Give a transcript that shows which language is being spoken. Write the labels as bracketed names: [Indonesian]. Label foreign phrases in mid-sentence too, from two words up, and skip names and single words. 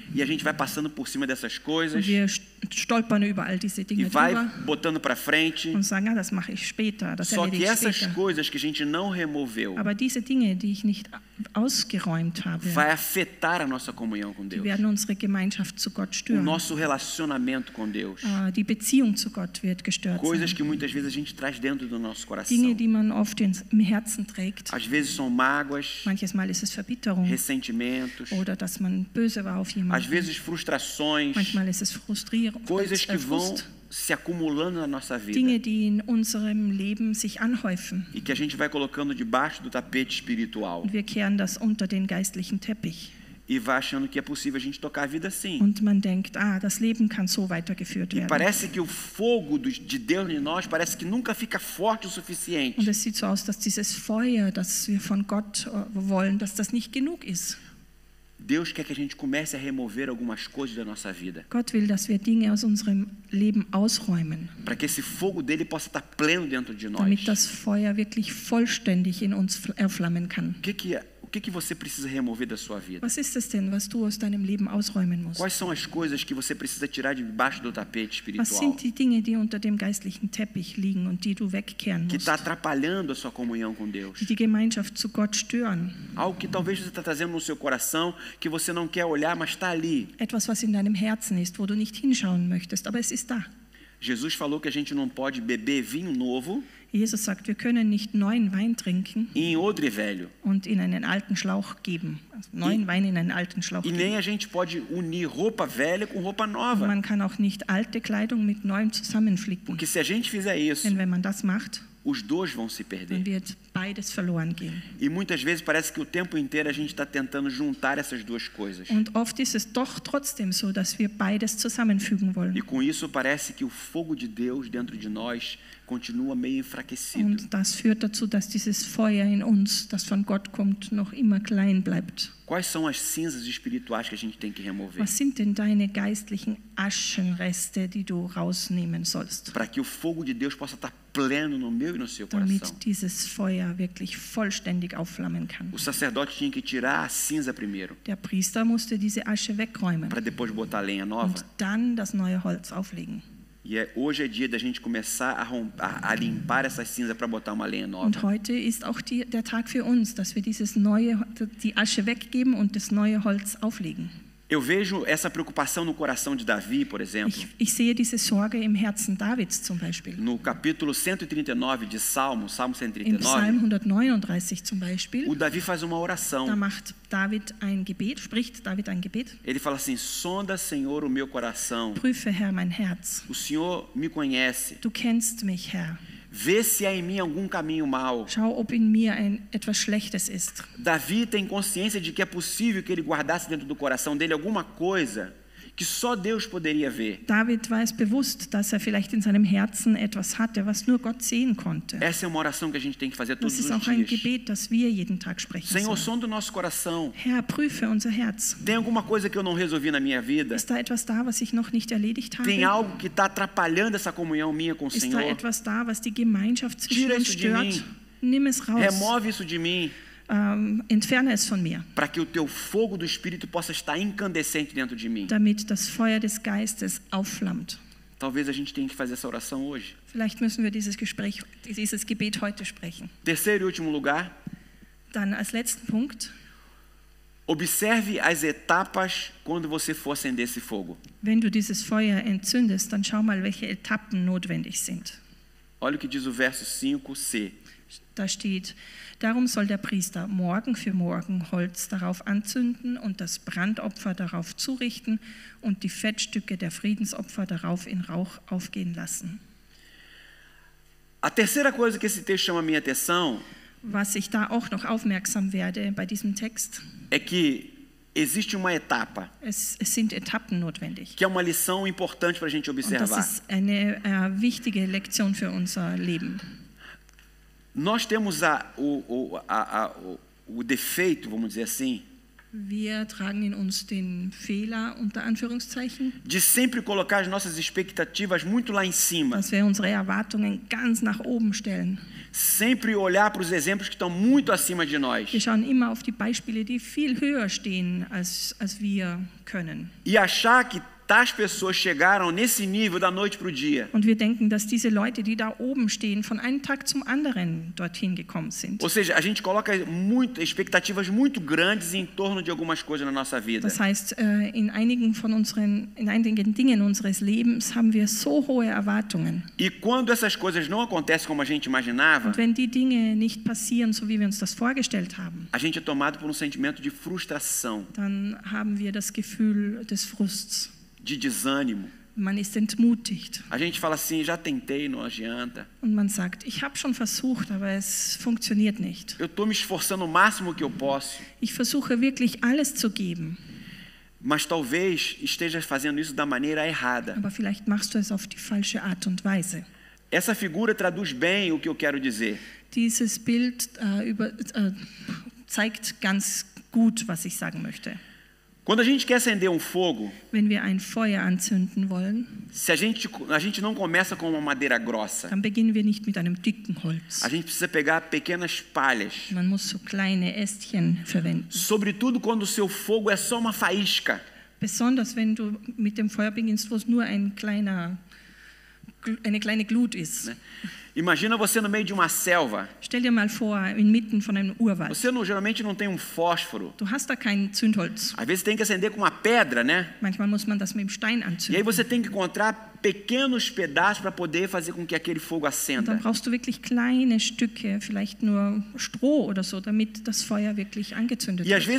[Portuguese] e a gente vai passando por cima dessas coisas [German] und wir stolpern über all diese [Portuguese] e [German] Dinge [Portuguese] vai [German] drüber [Portuguese] botando para frente. [German] und sagen, das mache ich später, das [Portuguese] Só [German] erledige [Portuguese] que [German] ich [Portuguese] essas [German] später. [Portuguese] coisas que a gente não removeu [German] Aber diese Dinge, die ich nicht ausgeräumt habe, [Portuguese] vai afetar a nossa comunhão com [German] die [Portuguese] Deus, [German] werden unsere Gemeinschaft zu Gott [Portuguese] o [German] stören. [Portuguese] nosso relacionamento com Deus. [German] Die Beziehung zu Gott wird gestört [Portuguese] Coisas [German] sein. [Portuguese] que muitas vezes a gente traz dentro do nosso coração. [German] Dinge, die man oft im Herzen trägt. [Portuguese] Às vezes são mágoas, [German] Manches Mal ist es Verbitterung [Portuguese] ressentimentos, [German] oder dass man böse war auf [Portuguese] às [German] jemanden. [Portuguese] vezes frustrações, [German] Manchmal ist es Frustrierung, [Portuguese] coisas que vão [German] Frust. [Portuguese] se acumulando na nossa vida [German] Dinge, die in unserem Leben sich anhäufen. [Portuguese] e que a gente vai colocando debaixo do tapete espiritual [German] Und wir kehren das unter den geistlichen Teppich. [Portuguese] e vai achando que é possível a gente tocar a vida assim. [German] Und man denkt, das Leben kann so weitergeführt [Portuguese] E [German] werden. [Portuguese] parece que o fogo de Deus em nós parece que nunca fica forte o [German] Und [Portuguese] suficiente. [German] es sieht so aus, dass dieses Feuer, das wir von Gott wollen, dass das nicht genug ist. [Portuguese] Deus quer que a gente comece a remover algumas coisas da nossa vida, [German] Gott will, dass wir Dinge aus unserem Leben ausräumen, [Portuguese] para que esse fogo dele possa estar pleno dentro de nós. [German] damit das Feuer wirklich vollständig in uns erflammen kann. [Portuguese] O que você precisa remover da sua vida? [German] Was ist es denn, was du aus deinem Leben ausräumen musst? [Portuguese] Quais são as coisas que você precisa tirar de debaixo do tapete [German] Was [Portuguese] espiritual? [German] sind die Dinge, die unter dem geistlichen Teppich liegen und die du wegkehren [Portuguese] Que [German] musst, [Portuguese] está atrapalhando a sua comunhão com Deus? [German] die die Gemeinschaft zu Gott stören? [Portuguese] Algo que talvez você está trazendo no seu coração, que você não quer olhar, mas está ali. [German] Etwas, was in deinem Herzen ist, wo du nicht hinschauen möchtest, aber es ist da. [Portuguese] Jesus falou que a gente não pode beber vinho novo [German] Jesus sagt, wir können nicht neuen Wein trinken [Portuguese] em odre velho. [German] und in einen alten Schlauch geben. Also neuen Wein in einen alten Schlauch [Portuguese] E [German] geben. [Portuguese] nem a gente pode unir roupa velha com roupa nova. [German] Man kann auch nicht alte Kleidung mit neuem zusammenflicken. [Portuguese] Porque se a gente fizer isso, [German] Denn wenn man das macht, [Portuguese] os dois vão se perder. [German] dann wird beides verloren gehen. [Portuguese] E muitas vezes parece que o tempo inteiro a gente está tentando juntar essas duas coisas. [German] Und oft ist es doch trotzdem so, dass wir beides zusammenfügen [Portuguese] E [German] wollen. [Portuguese] com isso parece que o fogo de Deus dentro de nós continua meio enfraquecido. [German] Und das führt dazu, dass dieses Feuer in uns, das von Gott kommt, noch immer klein bleibt. [Portuguese] Quais são as cinzas espirituais que a gente tem que remover? [German] Was sind denn deine geistlichen Aschenreste, die du rausnehmen sollst, [Portuguese] Para que o fogo de Deus possa estar pleno no meu e no seu [German] damit [Portuguese] coração. [German] dieses Feuer wirklich vollständig aufflammen kann? [Portuguese] O sacerdote tinha que tirar a cinza primeiro, [German] Der Priester musste diese Asche wegräumen [Portuguese] para depois botar a lenha nova. [German] und dann das neue Holz auflegen. [Portuguese] E hoje é dia da gente começar a limpar essa cinza para botar uma lenha nova. [German] Und heute ist auch der Tag für uns, dass wir die Asche weggeben und das neue Holz auflegen. [Portuguese] Eu vejo essa preocupação no coração de Davi, por exemplo, [German] Ich sehe diese Sorge im Herzen Davids zum Beispiel. [Portuguese] no capítulo 139 de Salmo [German] Im Psalm 139. 139 zum Beispiel, [Portuguese] O Davi faz uma [German] da [Portuguese] oração. [German] spricht David ein Gebet. [Portuguese] Ele fala assim: sonda, Senhor, o meu coração. [German] Prüfe, Herr, mein Herz. [Portuguese] O Senhor me conhece. [German] Du kennst mich, Herr. [Portuguese] Vê se há em mim algum caminho mau. [German] Schau, ob in mir etwas Schlechtes ist. [Portuguese] Davi tem consciência de que é possível que ele guardasse dentro do coração dele alguma coisa que só Deus poderia ver. [German] David war es bewusst, dass vielleicht in seinem Herzen etwas hatte, was nur Gott sehen konnte. [Portuguese] Essa é uma oração que a gente tem que fazer [German] Das [Portuguese] todos [German] ist [Portuguese] os [German] auch ein [Portuguese] dias. [German] Gebet, das wir jeden Tag sprechen [Portuguese] Senhor, [German] sollen. [Portuguese] sonda o nosso coração. [German] Herr, prüfe unser Herz. [Portuguese] Tem alguma coisa que eu não resolvi na minha vida? [German] Ist da etwas da, was ich noch nicht erledigt [Portuguese] Tem [German] habe? [Portuguese] algo que está atrapalhando essa comunhão minha com o [German] Ist da [Portuguese] Senhor? [German] etwas da, was die Gemeinschaft zwischen [Portuguese] Tira [German] uns [Portuguese] isso de mim. [German] stört? Nimm es raus. [Portuguese] Remove isso de mim, [German] Entferne es von mir, [Portuguese] para que o teu fogo do Espírito possa estar incandescente dentro de mim. [German] damit das Feuer des Geistes aufflammt. [Portuguese] Talvez a gente tenha que fazer essa oração hoje. [German] Vielleicht müssen wir dieses Gebet heute sprechen. [Portuguese] Terceiro e último lugar, [German] Dann als letzten Punkt, [Portuguese] observe as etapas quando você for acender esse fogo. [German] wenn du dieses Feuer entzündest, dann schau mal, welche Etappen notwendig sind. [Portuguese] Olha o que diz o verso 5c. [German] Da steht, darum soll der Priester Morgen für Morgen Holz darauf anzünden und das Brandopfer darauf zurichten und die Fettstücke der Friedensopfer darauf in Rauch aufgehen lassen. [Portuguese] A terceira coisa que esse texto chama a minha atenção [German] Was ich da auch noch aufmerksam werde bei diesem Text, [Portuguese] é que existe uma etapa, [German] es sind Etappen notwendig. [Portuguese] que é uma lição importante para a gente [German] Und das [Portuguese] observar. [German] ist eine wichtige Lektion für unser Leben. [Portuguese] Nós temos o defeito, vamos dizer assim, [German] Wir tragen in uns den Fehler, unter Anführungszeichen, [Portuguese] de sempre colocar as nossas expectativas muito lá em cima. [German] dass wir unsere Erwartungen ganz nach oben stellen. [Portuguese] Sempre olhar para os exemplos que estão muito acima de nós. [German] Wir schauen immer auf die Beispiele, die viel höher stehen, als wir können. [Portuguese] E achar que tais pessoas chegaram nesse nível da noite para o dia. [German] Und wir denken, dass diese Leute, die da oben stehen, von einem Tag zum anderen dorthin gekommen sind. [Portuguese] Ou seja, a gente coloca expectativas muito grandes em torno de algumas coisas na nossa vida. [German] Das heißt, in einigen Dingen unseres Lebens haben wir so hohe Erwartungen. [Portuguese] E quando essas coisas não acontecem como a gente imaginava, [German] Und wenn die Dinge nicht passieren, so wie wir uns das vorgestellt haben, [Portuguese] a gente é tomado por um sentimento de frustração, [German] dann haben wir das Gefühl des Frusts. [Portuguese] de desânimo. [German] Man ist entmutigt [Portuguese] A gente fala assim, já tentei, não adianta. [German] und man sagt, ich habe schon versucht, aber es funktioniert nicht. [Portuguese] Eu estou me esforçando o máximo que eu posso, [German] Ich versuche wirklich alles zu geben, [Portuguese] mas talvez esteja fazendo isso da maneira errada. [German] aber vielleicht machst du es auf die falsche Art und Weise. [Portuguese] Essa figura traduz bem o que eu quero dizer. [German] Dieses Bild zeigt ganz gut, was ich sagen möchte. [Portuguese] Quando a gente quer acender um fogo, [German] Wenn wir ein Feuer anzünden wollen, [Portuguese] se a gente não começa com uma madeira grossa, [German] dann beginnen wir nicht mit einem dicken Holz. [Portuguese] a gente precisa pegar pequenas palhas. [German] Man muss so kleine Ästchen verwenden. [Portuguese] Sobretudo quando o seu fogo é só uma faísca. [German] Besonders wenn du mit dem Feuer beginnst, wo es nur eine kleine Glut ist. [Portuguese] Imagina você no meio de uma selva. [German] Stell dir mal vor, inmitten von einem Urwald. [Portuguese] Você geralmente não tem um fósforo. [German] Du hast da kein Zündholz. [Portuguese] Às vezes tem que acender com uma pedra, né? [German] Manchmal muss man das mit dem Stein [Portuguese] E aí [German] anzünden. [Portuguese] você tem que encontrar pequenos pedaços para poder fazer com que aquele fogo [German] Und dann [Portuguese] acenda. [German] brauchst du wirklich kleine Stücke, vielleicht nur Stroh oder so, damit das Feuer wirklich angezündet [Portuguese] E às [German] wird.